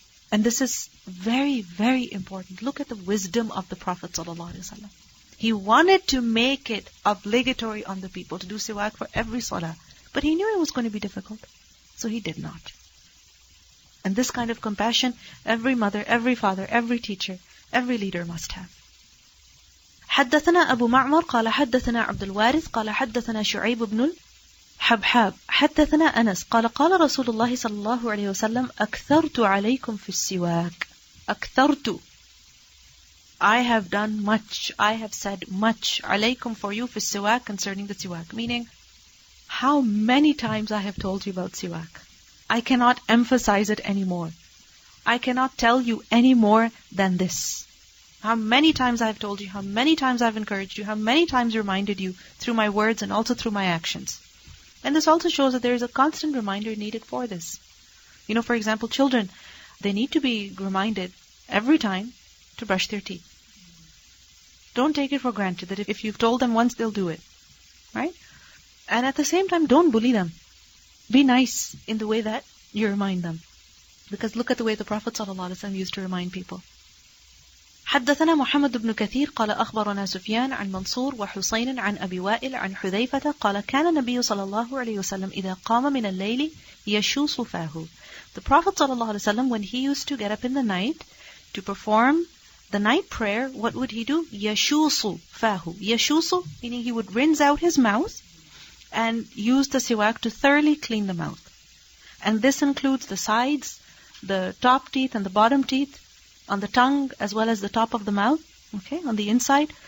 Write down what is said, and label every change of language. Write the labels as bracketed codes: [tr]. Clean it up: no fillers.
[en] And this is very, very important. Look at the wisdom of the Prophet ﷺ. He wanted to make it obligatory on the people to do siwak for every salah. But he knew it was going to be difficult. So he did not. And this kind of compassion, every mother, every father, every teacher, every leader must have. [ar] حدثنا أبو معمر قال حدثنا عبد الوارث قال حدثنا شعيب بن الحبحاب حدثنا أنس قال قال رسول الله صلى الله عليه وسلم أكثرت عليكم في السواك. أكثرت, [en] I have done much, I have said much, [ar] عليكم, [en] for you, [ar] في السواك, [en] concerning the siwak. Meaning, how many times I have told you about siwak. I cannot emphasize it anymore. I cannot tell you any more than this. How many times I have told you, how many times I have encouraged you, how many times reminded you through my words and also through my actions. And this also shows that there is a constant reminder needed for this. For example, children, they need to be reminded every time to brush their teeth. Don't take it for granted that if you've told them once, they'll do it. Right? And at the same time, don't bully them. Be nice in the way that you remind them. Because look at the way the Prophet ﷺ used to remind people. [ar] حدثنا محمد بن كثير قال أخبرنا سفيان عن منصور وحسين عن أبي وائل عن حذيفة قال كان النبي صلى الله عليه وسلم إذا قام من الليل يشوص فاه. [en] The Prophet ﷺ, when he used to get up in the night to perform the night prayer, what would he do? [ar] يشوص فاه. [en] يشوص, meaning he would rinse out his mouth and use the siwak to thoroughly clean the mouth. And this includes the sides, the top teeth and the bottom teeth, on the tongue as well as the top of the mouth, okay, on the inside.